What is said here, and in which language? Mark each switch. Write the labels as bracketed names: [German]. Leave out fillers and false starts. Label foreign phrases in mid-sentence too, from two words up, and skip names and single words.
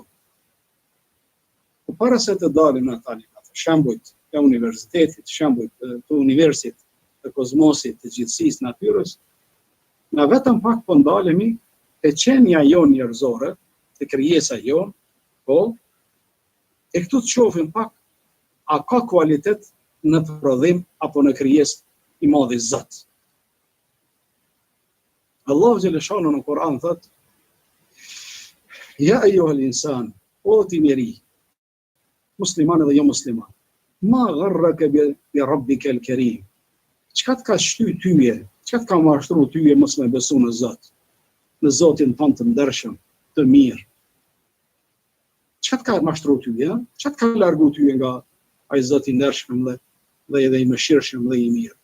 [Albanian] Po para se të dalim në tani shembujt e universitetit, shembujt të universit, të kozmosit, të gjithësisë natyrës, na vetëm pak po ndalemi te qenia jonë njerëzore, te krijesa jonë, po, e këtu të shohim pak a ka kualitet në prodhim apo në krijesë i madhi Zot. [Arabic] الله جل شأنه [Albanian] në Kur'an thot: [Arabic] يا أيها الإنسان, [Albanian] o ti njeri, musliman dhe jo musliman, [Arabic] ما غرك بربك الكريم. [Albanian] Çka të ka shty tyje, çka të ka mashtru tyje mos me besu në Zot, në Zotin tonë të ndershëm, të mirë. Çka të ka mashtru tyje, çka të ka largu tyje nga ai Zoti i ndershëm dhe edhe i mëshirshëm dhe i mirë.